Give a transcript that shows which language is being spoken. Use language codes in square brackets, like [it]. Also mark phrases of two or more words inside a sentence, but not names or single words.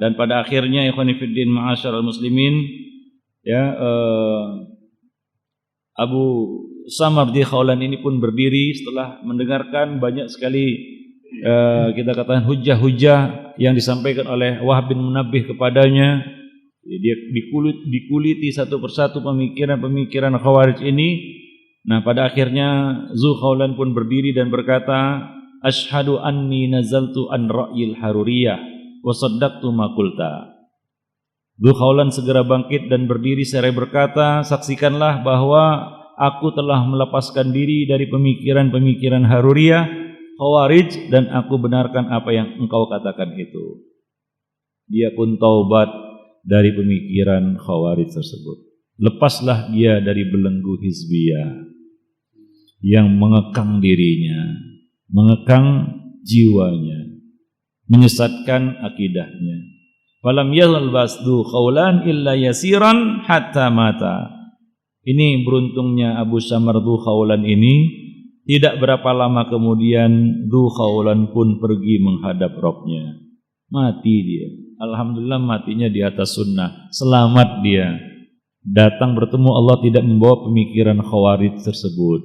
[id] Dan pada akhirnya [ar] إخوان في الله معاشر المسلمين [id] ya Abu Syamar Dzu Khawlan ini pun berdiri setelah mendengarkan banyak sekali kita katakan hujah-hujah yang disampaikan oleh Wahab bin Munabbih kepadanya. Dia dikuliti satu persatu pemikiran-pemikiran Khawarij ini. Nah, pada akhirnya Dzu Khawlan pun berdiri dan berkata, [ar] أشهد أني نزلت عن رأي الحرورية وصدقت ما قلت. [id] Dzu Khawlan segera bangkit dan berdiri seraya berkata, saksikanlah bahwa aku telah melepaskan diri dari pemikiran-pemikiran Haruriyah, Khawarij, dan aku benarkan apa yang engkau katakan itu. Dia pun taubat dari pemikiran Khawarij tersebut. Lepaslah dia dari belenggu hizbiyah yang mengekang dirinya, mengekang jiwanya, menyesatkan akidahnya. [ar] فلم يلبث ذو الخولان إلا يسيرا حتى مات. [id] Ini beruntungnya Abu Syamar Dzu Khawlan ini, tidak berapa lama kemudian Dzu Khawlan pun pergi menghadap Rabbnya. Mati dia. Alhamdulillah matinya di atas sunnah. Selamat dia. Datang bertemu Allah tidak membawa pemikiran Khawarij tersebut.